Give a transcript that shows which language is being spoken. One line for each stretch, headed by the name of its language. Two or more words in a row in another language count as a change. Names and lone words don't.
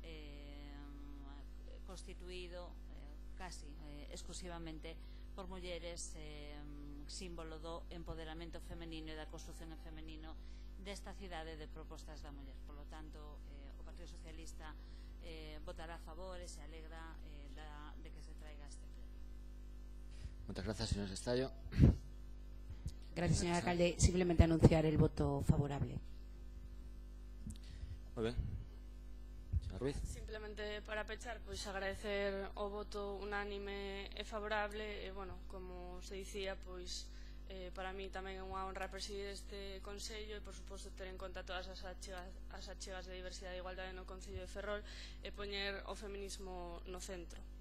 Galician: constituído casi exclusivamente por mulleres, símbolo do empoderamento femenino e da construción en femenino desta cidade de propostas da muller.
Spanish: Por lo tanto,
Galician: o Partido Socialista votará a favor e se alegra de que se traiga este pleno.
Spanish: Muchas gracias, señor Estallo. Gracias, señor alcalde. Simplemente anunciar el voto favorable. Muy bien. Señor Ruiz.
Galician: Simplemente para pechar, pois agradecer o voto unánime e favorable e, bueno, como se dicía, pois para mí tamén é unha honra presidir este Consello e, por suposto, ter en conta todas as achegas de diversidade e igualdade no Concello de Ferrol e poñer o feminismo no centro.